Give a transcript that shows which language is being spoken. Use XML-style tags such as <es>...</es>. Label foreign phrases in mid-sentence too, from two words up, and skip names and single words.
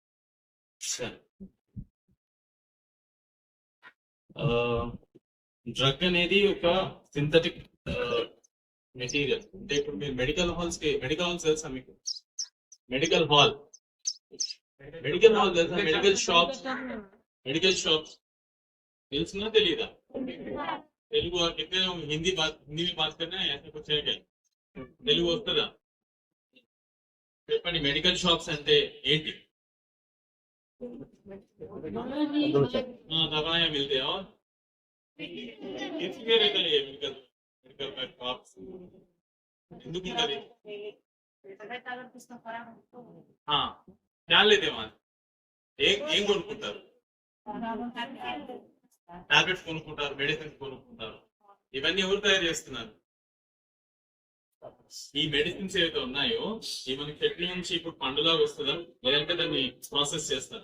<te>డ్రగ్ అనేది ఒక</te> <en>synthetic material.</en> <te>అంటే ఇప్పుడు మీరు</te> <en>medical halls</en> <te>తెలుసా మీకు?</te> <en>medical hall</en> <te>తెలుసా?</te> <en>medical shops</en> <te>తెలుసునా తెలియదా?</te> <hi>తెలుగు హిందీ में बात करना है, ऐसा कुछ है क्या?</hi> <te>తెలుగు వస్తుందా? చెప్పండి.</te> <en>medical shops</en> <te>అంటే ఏంటి?</te> <hi>दवाएं मिलते हैं और किसके रहता है</hi> <en>medical shops</en> <te>ఎందుకు ఉంటుంది?</te> <hi>क्या लेते हैं</hi> <te>ఏం కొనుక్కుంటారు? టాబ్లెట్స్ కొనుక్కుంటారు, మెడిసిన్స్ కొనుక్కుంటారు. ఇవన్నీ ఎవరు తయారు చేస్తున్నారు? ఈ మెడిసిన్స్ ఏవైతే ఉన్నాయో ఈ మనకి చెట్ల నుంచి ఇప్పుడు పండులాగా వస్తుందా, లేదంటే దాన్ని</te> <en>process.</en>